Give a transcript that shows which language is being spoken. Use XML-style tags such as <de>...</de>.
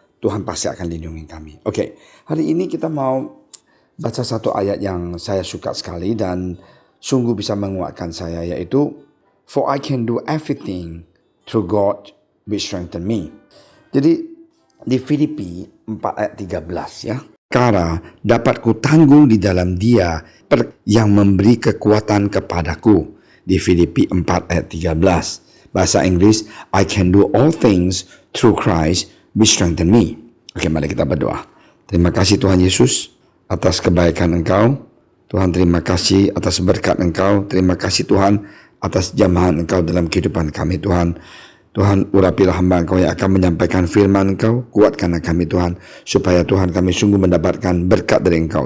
<id>Tuhan pasti akan lindungi kami. Oke, hari ini kita mau baca satu ayat yang saya suka sekali dan sungguh bisa menguatkan saya, yaitu</id> <en>For I can do everything through God which strengthen me.</en> <id>Jadi di Filipi 4 ayat 13 ya. Perkara dapat kutanggung di dalam Dia yang memberi kekuatan kepadaku. Di Filipi 4 ayat 13. Bahasa Inggris,</id> <en>I can do all things through Christ which strengthen me.</en> <id>Oke, mari kita berdoa. Terima kasih Tuhan Yesus atas kebaikan Engkau. Tuhan, terima kasih atas berkat Engkau. Terima kasih Tuhan atas jamahan Engkau dalam kehidupan kami Tuhan. Tuhan, urapilah hamba Engkau yang akan menyampaikan firman Engkau. Kuatkanlah kami Tuhan, supaya Tuhan kami sungguh mendapatkan berkat dari Engkau.</id>